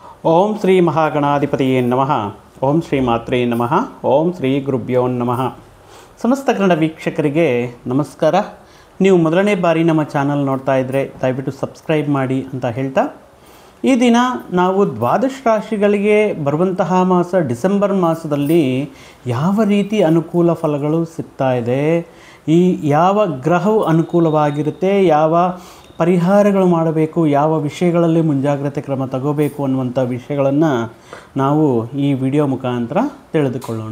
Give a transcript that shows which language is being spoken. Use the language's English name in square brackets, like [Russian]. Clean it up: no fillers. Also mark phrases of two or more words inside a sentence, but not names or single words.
[Sanskrit] ಓಂ ಶ್ರೀ ಮಹಾಗಣಾಧಿಪತಿಯೇ ನಮಃ. ಓಂ ಶ್ರೀ ಮಾತ್ರೇ ನಮಃ. ಓಂ ಶ್ರೀ ಗುರುಭ್ಯೋ ನಮಃ. [Kannada] ಸಮಸ್ತ ಕನ್ನಡ ವೀಕ್ಷಕರಿಗೆ ನಮಸ್ಕಾರ. ನೀವು ಮೊದಲನೇ ಬಾರಿ ನಮ್ಮ ಚಾನಲ್ ನೋಡ್ತಾ ಇದ್ದರೆ ದಯವಿಟ್ಟು ಸಬ್ಸ್ಕ್ರೈಬ್ ಮಾಡಿ ಅಂತ ಹೇಳ್ತಾ, ಈ ದಿನ ನಾವು ದ್ವಾದಶ ರಾಶಿಗಳಿಗೆ ಬರುವಂತಹ ಮಾಸ ಡಿಸೆಂಬರ್ ಮಾಸದಲ್ಲಿ ಯಾವ ರೀತಿ ಅನುಕೂಲ ಫಲಗಳು ಸಿಗ್ತಾ ಇದೆ, ಈ ಯಾವ ಗ್ರಹವು ಅನುಕೂಲವಾಗಿರುತ್ತೆ, ಯಾವ ಪರಿಹಾರಗಳು ಮಾಡಬೇಕು, ಯಾವ ವಿಷಯಗಳಲ್ಲಿ ಮುಂಜಾಗ್ರತೆ ಕ್ರಮ ತಗೋಬೇಕು ಅನ್ನುವಂಥ ವಿಷಯಗಳನ್ನು ನಾವು ಈ ವಿಡಿಯೋ ಮುಖಾಂತರ ತಿಳಿದುಕೊಳ್ಳೋಣ.